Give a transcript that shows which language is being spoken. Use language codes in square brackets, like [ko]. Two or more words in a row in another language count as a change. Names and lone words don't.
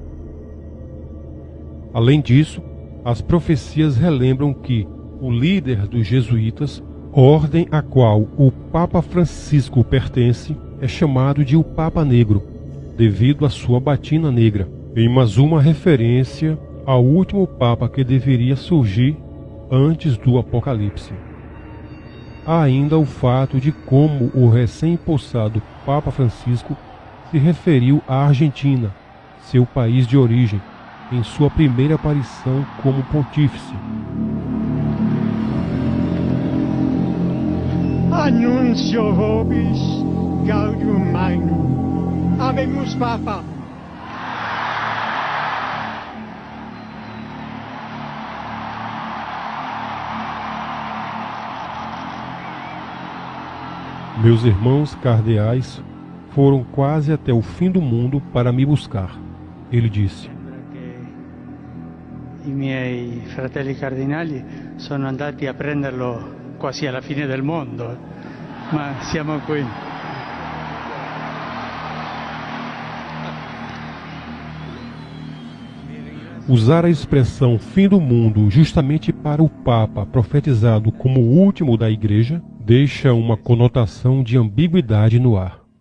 [pt] Além disso, as profecias relembram que o líder dos jesuítas, ordem a qual o Papa Francisco pertence, é chamado de o Papa Negro, devido à sua batina negra, em mais uma referência ao último Papa que deveria surgir antes do Apocalipse. Há ainda o fato de como o recém-possado Papa Francisco se referiu à Argentina, seu país de origem, em sua primeira aparição como pontífice. [la] Annuncio vobis gaudium magnum. Habemus Papa. [pt] Meus irmãos cardeais foram quase até o fim do mundo para me buscar. Ele disse: [it] I miei fratelli cardinali sono andati a prenderlo quasi alla fine del mondo, ma siamo qui. [pt] Usar a expressão fim do mundo justamente para o Papa profetizado como o último da Igreja deixa uma conotação de ambiguidade no ar.